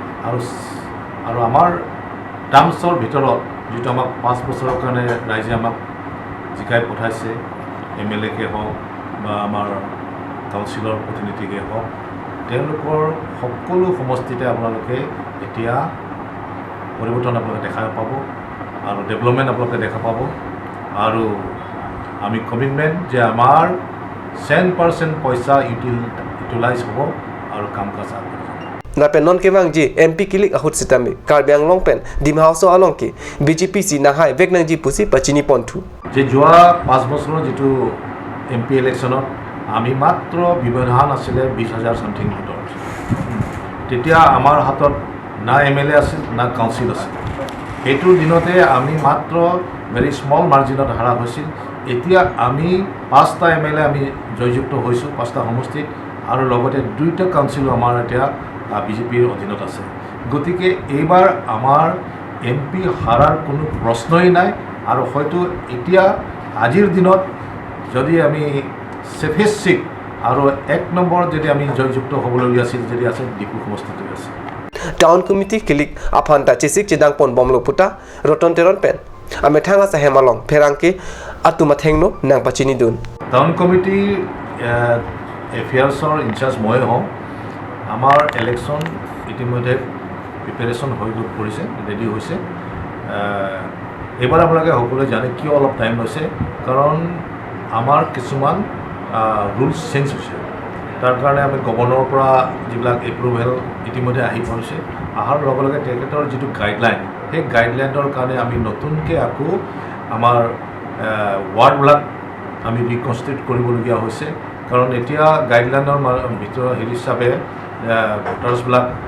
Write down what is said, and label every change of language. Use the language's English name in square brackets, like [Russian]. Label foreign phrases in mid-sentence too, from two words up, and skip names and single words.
[Assamese] আৰু আমাৰ টাৰ্মছৰ ভিতৰত যিটো আমাক 5 বছৰৰ কাৰণে ৰাইজে আমাক জিকাই পঠাইছে MLA-কে হওক বা আমাৰ কাউন্সিলৰ প্ৰতিনিধিকে হওক তেওঁলোকৰ সকলো সমষ্টিতে আপোনালোকে এতিয়া পৰিৱৰ্তন আপোনালোকে দেখা পাব আৰু ডেভেলপমেণ্ট আপোনালোকে দেখা পাব আৰু আমি কমিটমেণ্ট যে আমাৰ 100% পইচা ইউটিলাইজ হ'ব আৰু কাম কাজ আগবাঢ়িব [Karbi] na pen non kewang ji MP kilik ahut sitami Karbiang long pen dim house along ki BJP si na hai vek nang ji pusi pachini pontu [Assamese] যে যোৱা 5 বছৰৰ যিটো MP ইলেকশ্যনত আমি মাত্ৰ ব্যৱধান আছিলে 20,000 সামথিং ভোটৰ তেতিয়া আমাৰ হাতত না MLA আছিল না কাউন্সিল আছিল এইটো দিনতে আমি মাত্ৰ [English] very small margin [Assamese] হাৰা হৈছিল এতিয়া আমি 5টা MLA আমি জয়যুক্ত হৈছোঁ 5টা সমষ্টিত আৰু লগতে 2টা কাউন্সিল আমাৰ এতিয়া বিজেপিৰ অধীনত আছে গতিকে এইবাৰ আমাৰ MP হাৰাৰ কোনো প্ৰশ্নই নাই আৰু হয়তো এতিয়া আজিৰ দিনত যদি আমি [English] safest seat [Assamese] আৰু 1 নম্বৰ যদি আমি জয়যুক্ত হ'বলগীয়া আছিল যদি আছে ডিপু সমষ্টিটো আছে [English] town committee [Karbi] kilik aphanta chisik chidang pon bomlo puta roton teron pen ame thanga sa hemalong pherangke atuma thengno nang pachini dun [English] town committee affairs in-charge [Assamese] মই হওঁ আমাৰ ইলেকশ্যন ইতিমধ্যে প্ৰিপেৰেশ্যন হৈ পৰিছে ৰেডি হৈছে এইবাৰ আপোনালোকে সকলোৱে জানে কিয় অলপ টাইম লৈছে কাৰণ আমাৰ কিছুমান [English] rules change [Assamese] হৈছে তাৰ কাৰণে আমি গভৰ্ণৰৰ পৰা যিবিলাক এপ্ৰুভেল ইতিমধ্যে আহি পৰিছে অহাৰ লগে লগে তেখেতৰ যিটো গাইডলাইন সেই গাইডলাইনৰ কাৰণে আমি নতুনকৈ আকৌ আমাৰ ৱাৰ্ডবিলাক আমি ৰিকনষ্টিটিউট কৰিবলগীয়া হৈছে কাৰণ এতিয়া গাইডলাইনৰ ভিতৰত হিচাপে ভোটাৰ্ছবিলাক